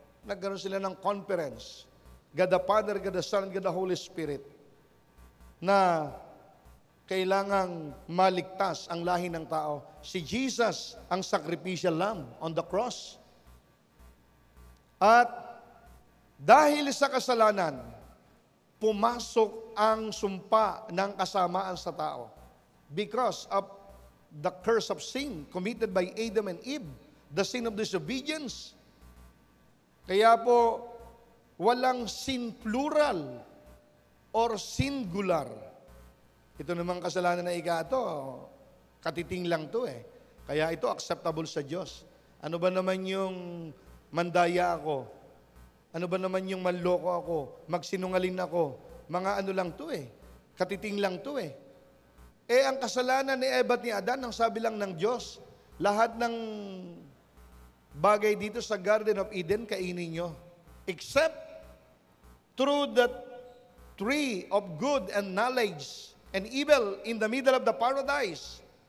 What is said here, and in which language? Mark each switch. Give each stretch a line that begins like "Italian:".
Filipino: Nagkaroon sila ng conference,
English: God the Father, God the Son, God the Holy Spirit,
Filipino: na kailangang maligtas ang lahi ng tao. Si Jesus ang
English: sacrificial lamb on the cross.
Filipino: At dahil sa kasalanan, pumasok ang sumpa ng kasamaan sa tao.
English: Because of the curse of sin committed by Adam and Eve, the sin of disobedience.
Filipino: Kaya po, walang
English: sin plural or singular.
Filipino: Ito namang kasalanan na ito, katiting lang to eh. Kaya ito acceptable sa Diyos. Ano ba naman yung mandaya ako? Ano ba naman yung manloko ako? Magsinungaling ako? Mga ano lang to eh. Katiting lang to eh. Eh ang kasalanan ni Eva at ni Adan, ang sabi lang ng Diyos, lahat ng bagay dito sa Garden of Eden, kainin nyo.
English: Except through the tree of good and knowledge and evil in the middle of the paradise.